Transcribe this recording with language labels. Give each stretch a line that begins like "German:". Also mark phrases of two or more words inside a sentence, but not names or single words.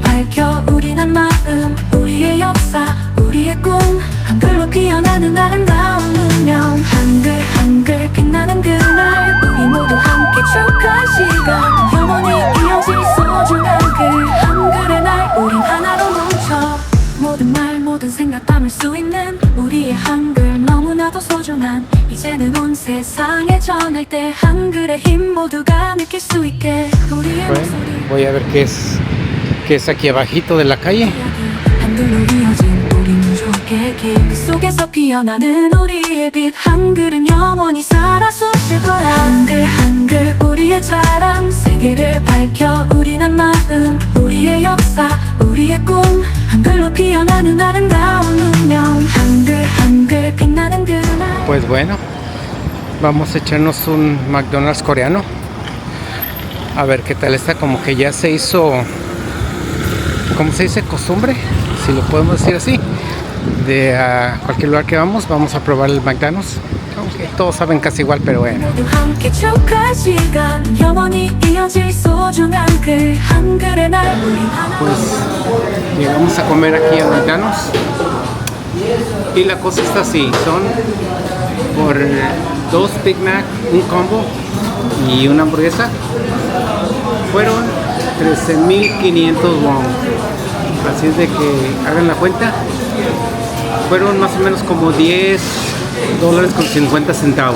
Korean: 밝혀 우린 한마음 우리의 역사 우리의 꿈 한글로 피어나는 아름다운 운명 한글 한글 빛나는 그날 우리 모두 함께 축하할 시간 영원히 이어질 소중한 글 한글의 날 우린 하나로 뭉쳐 모든 말 모든 생각 담을 수 있는 우리의 한글 너무나도 소중한 이제는 온 세상에 전할 때 한글의 힘 모두가 느낄 수 있게 우리의
Spanish: Bueno,
Korean: 목소리
Spanish: voy a ver qué es aquí abajito de la calle.
Korean: 한글로 이어진 우리 민족의 길 그 속에서 피어나는 우리의 빛 한글은 영원히 살아 숨쉴 거야 한글 한글 우리의 자랑 세계를 밝혀 우린 한마음 우리의 역사 우리의 꿈 한글로 피어나는 아름다운 운명 한글 한글 빛나는 그날
Spanish: Pues bueno, vamos a echarnos un McDonald's coreano. A ver qué tal está, como que ya se hizo, ¿cómo se dice? Costumbre, si lo podemos decir así. De a cualquier lugar que vamos a probar el McDonald's. Aunque todos saben casi igual, pero bueno.
Korean: 모두 함께 축하할 시간 영원히 이어질 소중한 글 한글의 날 우리 하나
Spanish: Pues llegamos a comer aquí a Mexicanos y la cosa está así, son por 2 Big Mac, un combo y una hamburguesa, fueron 13,500 won, así es de que hagan la cuenta, fueron más o menos como $10.50.